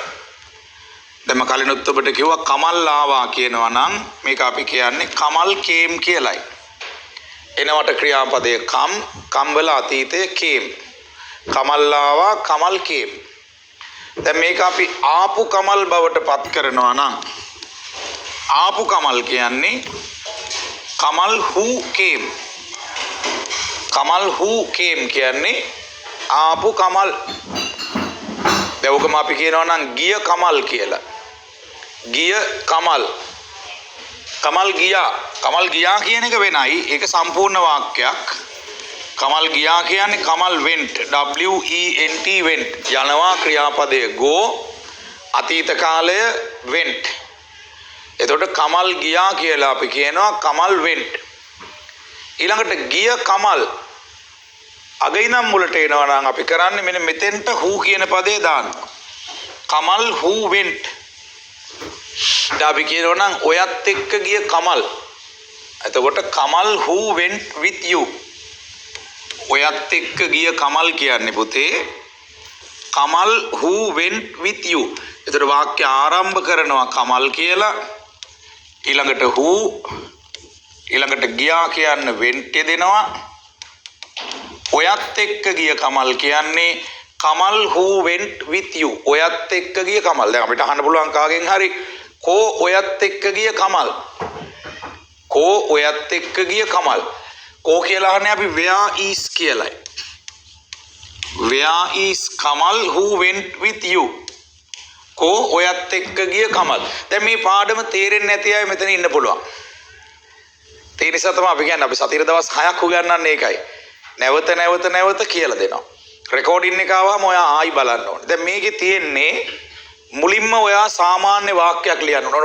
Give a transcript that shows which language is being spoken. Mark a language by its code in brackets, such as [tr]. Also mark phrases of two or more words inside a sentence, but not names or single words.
[si] දැන් මම කලිනුත් ඔබට කිව්වා කමල් ආවා කියනවා නම් මේක අපි කියන්නේ කමල් කේම් කියලයි. එනවට ක්‍රියාපදයේ කම් වල අතීතයේ කේම්. කමල් ආවා කමල් කේම්. දැන් මේක අපි ආපු කමල් බවට පත් කරනවා නම් ආපු කමල් කියන්නේ කමල් [en] who came. [si] කමල් [en] who came [si] කියන්නේ ආපු කමල්. දැන් ඔකම අපි කියනවා නම් ගිය කමල් කියලා. ගිය කමල්. කමල් ගියා. කමල් ගියා කියන එක වෙනයි. ඒක සම්පූර්ණ වාක්‍යයක්. කමල් ගියා කියන්නේ [en] කමල් went. W-E-N-T went. [si] යනවා ක්‍රියාපදය go. අතීත කාලය went. එතකොට කමල් ගියා කියලා අපි කියනවා කමල් went. ඊළඟට ගිය කමල් අග ඉඳන් මුලට එනවා නම් අපි කරන්නේ මෙන්න මෙතෙන්ට who කියන පදේ දානවා. [en] කමල් who went. [si] දැන් අපි කියනවා නම් ඔයත් එක්ක ගිය කමල්. [en] එතකොට කමල් who went with you. [si] ඔයත් එක්ක ගිය කමල් කියන්නේ පුතේ කමල් [en] who went with you. [si] එතකොට වාක්‍ය ආරම්භ කරනවා කමල් කියලා. ඊළඟට who ඊළඟට ගියා කියන්න went දෙනවා. ඔයත් එක්ක ගිය කමල් කියන්නේ කමල් [en] who went with you. [si] ඔයත් එක්ක ගිය කමල්. දැන් අපිට අහන්න පුළුවන් කාගෙන් හරි කෝ ඔයත් එක්ක ගිය කමල්. කෝ ඔයත් එක්ක ගිය කමල්. කෝ කියලා අහන්නේ අපි [en] where is [si] කියලායි. [en] Where is Kamal who went with you? [si] කෝ ඔයත් එක්ක ගිය කමල්. දැන් මේ පාඩම තේරෙන්නේ නැති අය මෙතන ඉන්න පුළුවන්. ඒ නිසා තමයි අපි කියන්නේ අපි සතියේ දවස් 6ක් උගන්වන්නේ ඒකයි. නැවත කියලා දෙනවා. රෙකෝඩින් එක ආවම ඔයා ආයි බලන්න ඕනේ. දැන් මේකේ තියෙන්නේ මුලින්ම ඔයා සාමාන්‍ය වාක්‍යයක් ලියන්න ඕනේ.